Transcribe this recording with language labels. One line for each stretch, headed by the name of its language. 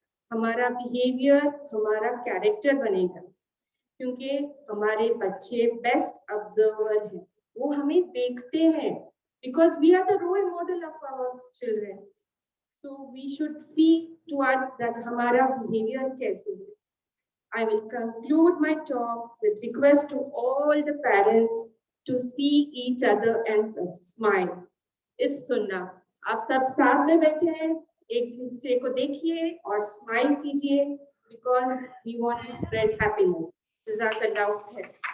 Hindi: हमारा बिहेवियर हमारा कैरेक्टर बनेगा, क्योंकि हमारे बच्चे बेस्ट ऑब्जर्वर हैं, वो हमें देखते हैं, because we are the role model of our children.
English: So we should see toward that हमारा behaviour कैसे है। I will conclude my talk with request to all the parents to see each other and smile. It's sunnah.
Hindi: आप सब साथ में बैठे हैं, एक दूसरे को देखिए और स्माइल कीजिए, because we want to spread happiness.
Arabic: Jazakallah khair.